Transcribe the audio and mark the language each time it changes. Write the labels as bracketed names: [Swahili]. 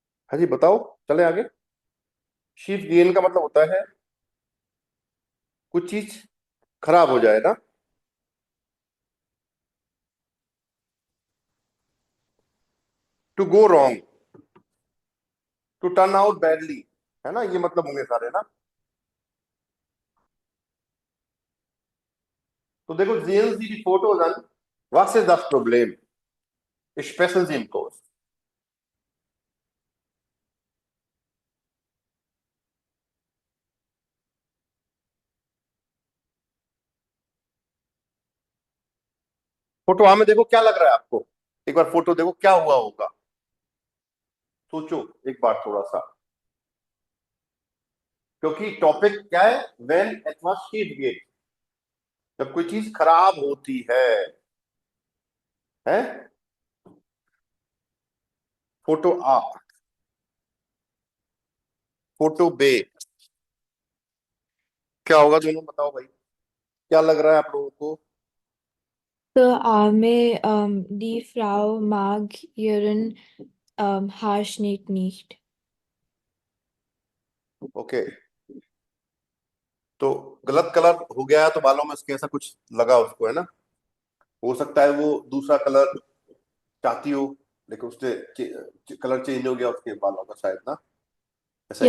[Hindi] हाँ जी बताओ, चले आगे। शीफ गेन का मतलब होता है कुछ चीज खराब हो जाए ना, [English] to go wrong, to turn out badly, [Hindi] है ना, ये मतलब होंगे सारे ना। तो देखो, [German] sehen Sie die Fotos an, was ist das Problem? Sprechen Sie im Kurs. [Hindi] Photo में देखो क्या लग रहा है आपको, एक बार फोटो देखो क्या हुआ होगा, सोचो एक बार थोड़ा सा, क्योंकि टॉपिक क्या है, when it was sheet gate, जब कोई चीज खराब होती है फोटो आ, फोटो बे, क्या होगा दोनों बताओ भाई, क्या लग रहा है आप लोगों को? [German] So Arme, die Frau mag ihren Haarschnitt nicht. [Hindi] Okay, तो गलत कलर हो गया है तो बालों में उसके ऐसा कुछ लगा उसको, है ना, हो सकता है वो दूसरा कलर चाहती हो, लेकिन उसने कलर चेंज हो गया उसके बालों का शायद ना, ऐसा ही